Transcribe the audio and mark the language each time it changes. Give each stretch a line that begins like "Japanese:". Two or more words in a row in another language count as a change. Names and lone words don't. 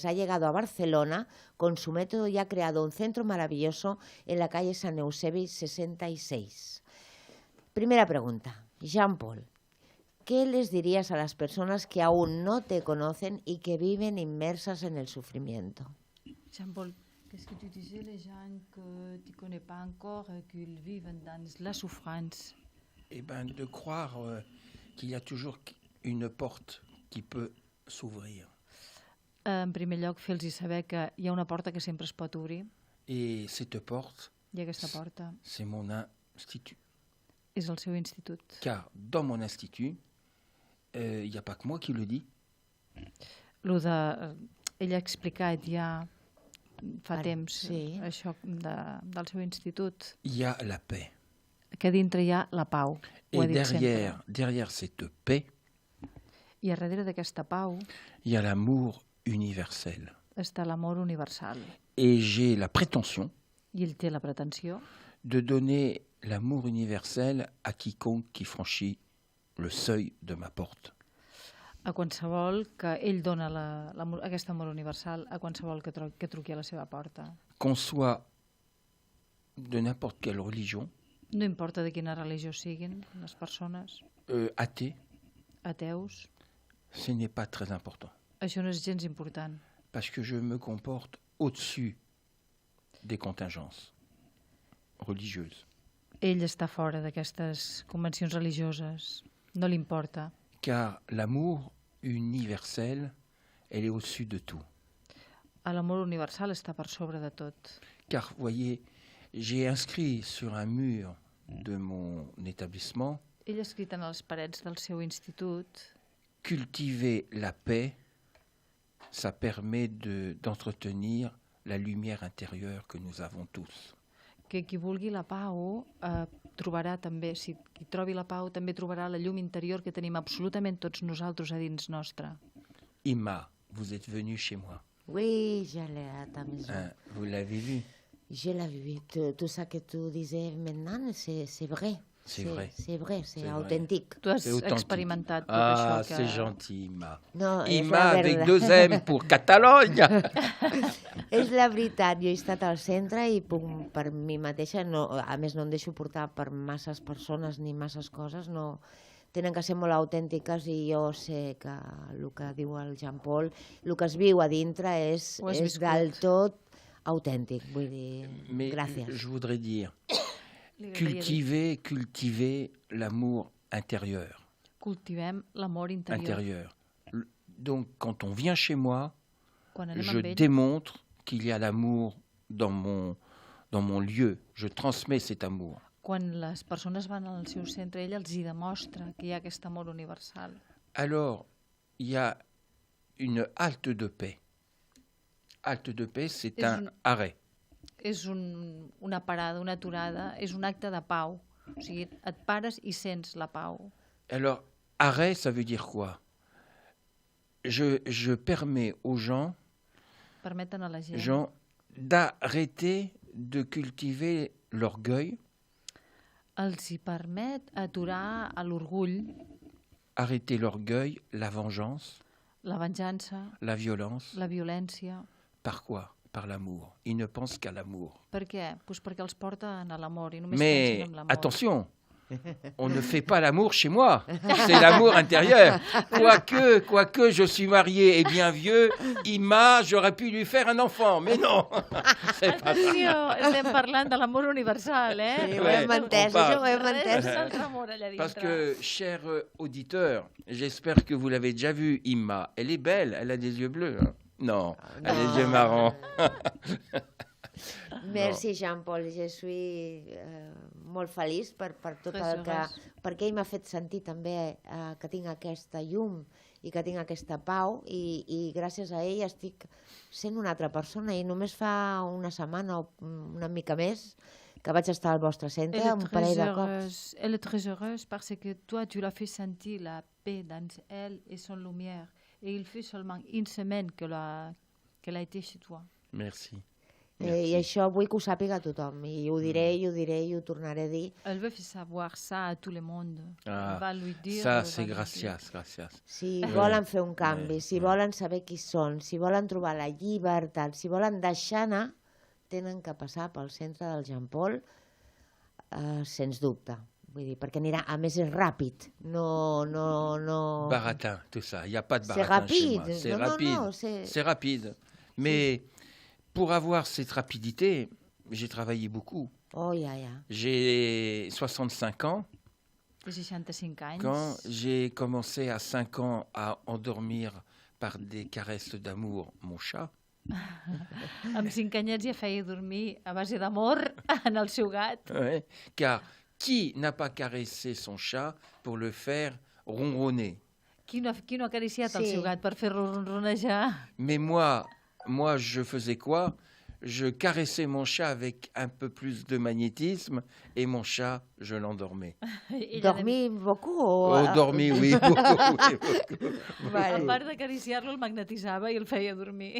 Spanish: Ha llegado a Barcelona con su método y ha creado un centro maravilloso en la calle San Eusebi 66. Primera pregunta, Jean-Paul, ¿qué les dirías a las personas que aún no te conocen y que viven inmersas en el sufrimiento?
French: Jean-Paul, qu'est-ce que tu disais les gens que tu ne connais pas encore et qu'ils vivent dans la souffrance? Eh bien, de croire qu'il y a toujours une porte qui peut s'ouvrir.
Catalan: En primer lloc, fer-los saber que hi ha una porta que sempre es pot obrir.
French: Et cette porte,
Catalan: I aquesta porta
French: c'est mon institut.
Catalan: és el seu institut.
French: Car dans mon institut, il n'y a pas que moi qui le dis.
Catalan: Ell ha explicat ja fa temps això del seu institut.
French: Il y a la paix.
Catalan: Que dintre hi ha la pau.
French: Et derrière cette paix,
Catalan: i a darrere d'aquesta pau
French: il y a l'amour universel.
Catalan: Està l'amor universal.
French: Et j'ai la prétention
Catalan: I ell té la pretensió
French: de donner l'amour universel à quiconque qui franchit le seuil de ma porte.
Catalan: A qualsevol que ell dona aquest amor universal a qualsevol que truqui a la seva porta.
French: Qu'on soit de n'importe quelle religion,
Catalan: no importa de quina religió siguin les persones,
French: athée,
Catalan: ateus,
French: ce n'est pas très important.
Catalan: Això no és gens important.
French: Parce que je me comporte au-dessus des contingences religieuses.
Catalan: Ell està fora d'aquestes convencions religioses. No li importa.
French: Car l'amour universel, elle est au-dessus de tout.
Catalan: L'amor universal està per sobre de tot.
French: Car, voyez, j'ai inscrit sur un mur de mon établissement
Catalan: Ell ha escrit en les parets del seu institut:
French: cultiver la paix, ça permet d'entretenir la lumière intérieure que nous avons tous.
Catalan: Que qui vulgui la pau trobarà també, si qui trobi la pau també trobarà la llum interior que tenim absolutament tots nosaltres a dins nostre.
French: Imma, vous êtes venue chez moi. Oui, j'allais à ta maison. Vous l'avez vu? Je l'ai vu. Tout ça que tu disais maintenant, c'est vrai. C'est vrai. C'est vrai, c'est C'est
Catalan: autèntic. Tu has
French: C'est authentique.
Catalan: experimentat tot Ah, això que...
French: c'est gentil, Imma.
Catalan: No, és Imma
Spanish: la
French: avec
Spanish: verdad.
French: 2 M pour Catalogne.
Catalan: És la veritat, jo he estat al centre i puc, per mi mateixa, no, a més no em deixo portar per masses persones ni masses coses, no, tenen que ser molt autèntiques i jo sé que el que diu el Jean Paul, el que es viu a dintre és Ho has viscut. del tot autèntic, vull dir,
French: Mais
Catalan: gràcies.
French: je voudrais dire,
Catalan: Li agradaria dir,
French: cultiver l'amour intérieur.
Catalan: cultivem l'amor interior.
French: Intérieur. Donc, quand on vient chez moi,
Catalan: Quan anem
French: je
Catalan: amb ell,
French: démontre qu'il y a l'amour dans mon lieu. Je transmets cet amour.
Catalan: quan les persones van al seu centre, ell els hi demostra que hi ha aquest amor universal.
French: Alors, il y a une halte de paix. Halte de paix, c'est
Catalan: És un un-
French: arrêt.
Catalan: És una parada, una aturada, és un acte de pau. O sigui, et pares i sents la pau.
French: Alors, arrêt, ça veut dire quoi? Je permets aux gens
Catalan: Permeten a la gent
French: d'arrêter de cultiver l'orgueil,
Catalan: els hi permet aturar a l'orgull,
French: arrêter l'orgueil, la vengeance,
Catalan: la venjança,
French: la violence.
Catalan: la violència.
French: Par quoi? Par l'amour. Ils ne pensent qu'à l'amour.
Catalan: Per què? Pues perquè els porten a l'amor i només
French: Mais
Catalan: pensen en l'amor.
French: attention, on ne fait pas l'amour chez moi. C'est l'amour intérieur. Quoique je suis marié et bien vieux, Imma, j'aurais pu lui faire un enfant. Mais non, c'est pas ça.
Catalan: Atenció, estem parlant de l'amor universal, eh? Sí, ho
French: Ouais,
Catalan: hem entès,
French: on
Catalan: això ho hem Res entès. d'altre amor allà dintre.
French: Parce que, cher auditeur, j'espère que vous l'avez déjà vue, Imma. Elle est belle, elle a des yeux bleus. Hein. Non, elle a des yeux marrons. Merci, Jean-Paul. Je suis
Catalan: molt feliç per tot el que... Perquè ell m'ha fet sentir també que tinc aquesta llum i que tinc aquesta pau i gràcies a ell estic sent una altra persona i només fa una setmana o una mica més que vaig estar al vostre centre un parell de cops.
French: Elle est très heureuse parce que toi, tu l'as fait sentir la paix dans elle et son lumière. Et il fait seulement une semaine qu'elle a été chez toi. Merci.
Catalan: I això vull que ho sàpiga tothom i ho diré i ho tornaré a dir.
French: Elle veut faire savoir ça à tout le monde. Ah, Elle va lui dire... ça, va c'est lui
Spanish: gracias.
Catalan: Si
French: Ouais.
Catalan: volen fer un canvi,
French: Ouais.
Catalan: si volen saber qui són, si volen trobar la llibertat, si volen deixar anar, tenen que passar pel centre del Jean Paul, sens dubte. Vull dir, perquè anirà, a més és ràpid, no...
French: Baratin, tout ça. Il n'y a pas de C'est baratin chez moi. rapide. C'est Non, non, rapide. non, c'est- C'est rapide. Mais pour avoir cette rapidité, j'ai travaillé beaucoup.
Catalan: Oh, ja.
French: J'ai 65 ans.
Catalan: Té 65 anys.
French: Quand j'ai commencé à 5 ans à endormir par des caresses d'amour mon chat,
Catalan: Amb 5 anyets ja feia dormir a base d'amor en el seu gat.
French: ouais, car qui n'a pas caressé son chat pour le faire ronronner?
Catalan: Qui no ha acariciat el Sí. seu gat per fer-lo ronronejar?
French: Mais moi, je faisais quoi? Je caressais mon chat avec un peu plus de magnétisme et mon chat, je l'endormais.
Catalan: Ella
French: Dormir beaucoup o... Oh, dormi, oui, beaucoup, oui, beaucoup.
Catalan: A
Spanish: Vale.
Catalan: part d'acariciar-lo, el magnetitzava i el feia dormir.